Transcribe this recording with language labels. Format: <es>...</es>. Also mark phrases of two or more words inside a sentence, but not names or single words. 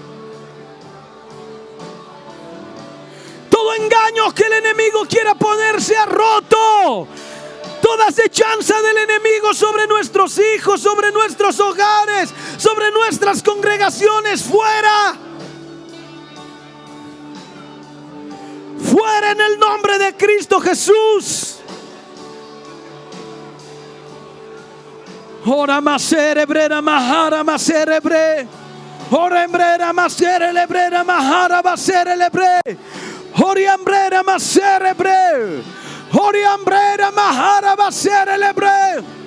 <es>Todo engaño que el enemigo quiera poner se ha roto. Toda acechanza del enemigo sobre nuestros hijos, sobre nuestros hogares, sobre nuestras congregaciones, fuera. Fuera en el nombre de Cristo Jesús. Ora maserebrera mahara maserebre. Orembrera maserebrera mahara maserebre. Oriambrera maserebre. Oriambrera mahara maserebre.</es>